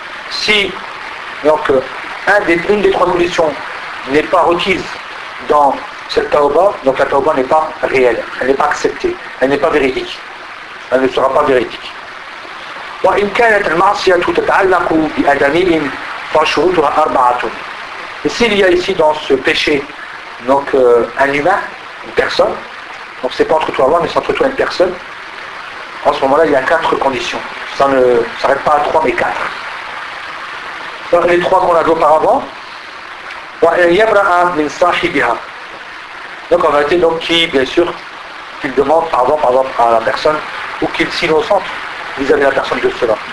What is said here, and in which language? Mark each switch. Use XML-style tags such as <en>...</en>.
<fr>Si donc une des trois conditions n'est pas requise dans cette taouba, donc la taouba n'est pas réelle, elle n'est pas acceptée, elle n'est pas véridique, elle ne sera pas véridique.</fr> <ar>وإن كانت المعصية تتعلق بأدمي فشروطها أربعة.</ar> <fr>S'il y a ici dans ce péché donc un humain, une personne, donc c'est pas entre toi et moi, mais c'est entre toi et une personne. En ce moment-là, il y a quatre conditions. Ça ne s'arrête pas à trois, mais quatre. Donc, les trois qu'on a vu auparavant. Donc, en réalité, donc, qui, bien sûr, qu'il demande pardon, par exemple, à la personne, ou qu'il s'innocente vis-à-vis de la personne de cela.</fr>